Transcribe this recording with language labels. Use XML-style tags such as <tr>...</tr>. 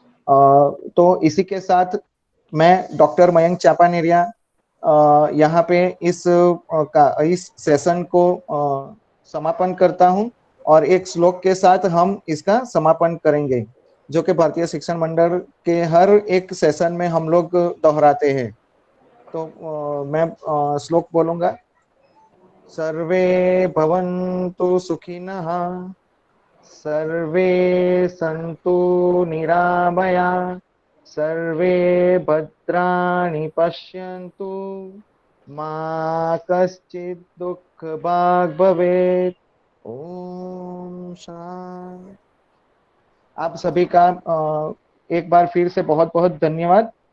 <hi>तो इसी के साथ मैं डॉक्टर मयंक चापानेरिया यहाँ पे इस सेशन को समापन करता हूँ और एक श्लोक के साथ हम इसका समापन करेंगे जो कि भारतीय शिक्षण मंडल के हर एक सेशन में हम लोग दोहराते हैं। तो मैं श्लोक बोलूंगा।</hi> <sa>सर्वे भवन्तु सुखिनः, सर्वे सन्तु निरामया, सर्वे भद्राणि पश्यन्तु, मा कश्चित् दुःखभाग् भवेत्। ओम शांति।</sa> <hi>आप सभी का एक बार फिर से बहुत बहुत धन्यवाद।</hi>